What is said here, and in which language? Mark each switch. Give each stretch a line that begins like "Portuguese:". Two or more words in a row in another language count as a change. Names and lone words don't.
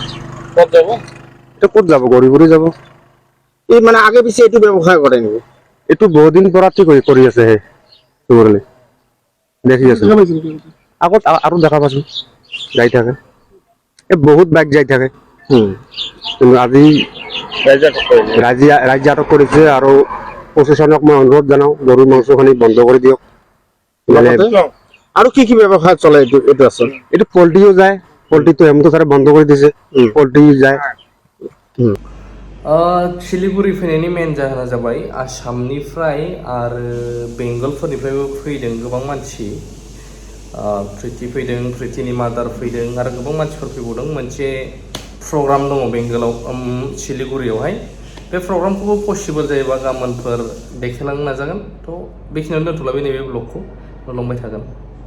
Assamese: ক'ত যাব গড়ি যাব এই মানে আগে পিছে এইটো ব্যৱসায় কৰে নেকি এইটো বহুত দিন পৰা কৰি আছে হে শুকুৰ আলী দেখি আছে আগত আৰু দেখা পাইছো যাই থাকে বহুত বাইক যাই থাকে কিন্তু আজি ৰাজ্য আটক কৰিছে আৰু প্ৰশাসনক মই অনুৰোধ জনাওঁ গৰুৰ মাংসখিনি বন্ধ কৰি দিয়ক আৰু কি ব্যৱসায় চলে এইটো আছে এইটো পল্ট্ৰিও যায় পল্ট্রিটো হেমন্ত স্যারে
Bangla: বন্ধ করে দিয়েছে
Assamese: পল্ট্রি যায়
Bodo: सिलिगुरि फैनायनि मेन जाहोना जाबाय आसामनिफ्राय आरो बेंगलफोरनिफ्रायबो फैदों गोबां मानसि प्रितिनि मादार फैदों आरो गोबां मानसिफोर फैबावदों मोनसे प्रग्राम दङ बेंगलाव सिलिगुरियावहाय बे प्रग्रामखौबो पसिबल जायोबा गाबोनफोर देखायलांनो नाजागोन थ' बेखिनियावनो दोनथ'लायबाय नैबे ब्लगखौ नुलांबाय थागोन